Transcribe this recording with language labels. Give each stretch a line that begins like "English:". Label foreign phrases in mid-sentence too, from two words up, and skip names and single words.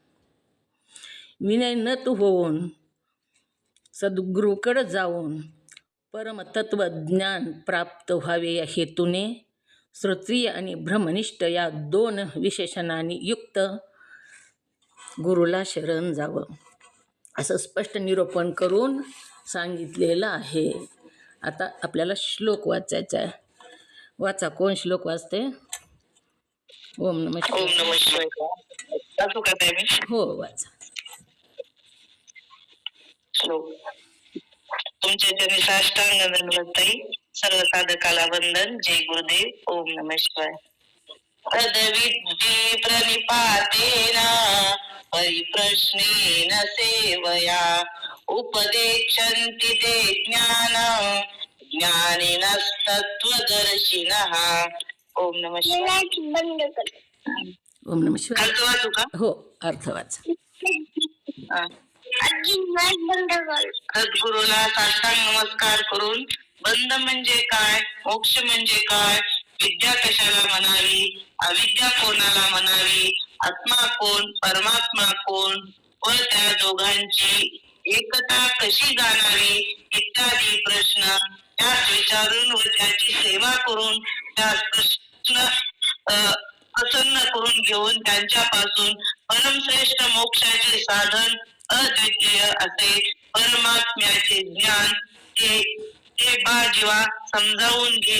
Marathi: विनयनत होऊन सद्गुरूकडं जाऊन परमतत्वज्ञान प्राप्त व्हावे या हेतूने श्रोत्रिय आणि ब्रह्मनिष्ठ या 2 विशेषणांनी युक्त गुरुला शरण जावं असं स्पष्ट निरूपण करून सांगितलेलं आहे। आता आपल्याला श्लोक वाचायचा आहे। वाचा, कोण श्लोक वाचते?
Sanskrit: ओम नमः शिवाय।
Marathi: हो वाचा। श्लोक। तुमच्या चरणी साष्टांग दंडवत सर्व साधकाला वंदन।
Sanskrit: जय गुरुदेव। ओम नमः शिवाय। तद्विद्ये प्रणिपातेन परिप्रश्नेन सेवया उपदेक्षन्ति ते ज्ञानं ज्ञानिनस्तत्त्वदर्शिनः। ओम नमः शिवाय। ओम नमः शिवाय।
Marathi: अर्थ वाचू का? हो अर्थ वाचा। सद्गुरूला साष्टांग नमस्कार करून बंध म्हणजे काय, मोक्ष म्हणजे काय, विद्या कशाला म्हणावी, अविद्या कोणाला म्हणावी, आत्मा कोण, परमात्मा कोण व त्या दोघांची एकता कशी जाणावी इत्यादी प्रश्न त्यास विचारून व त्याची सेवा करून त्यास प्रश्न प्रसन्न करून घेऊन त्यांच्यापासून परमश्रेष्ठ मोक्षाचे साधन अद्वितीय असे परमात्म्याचे ज्ञान ते जीवा समजावून घे।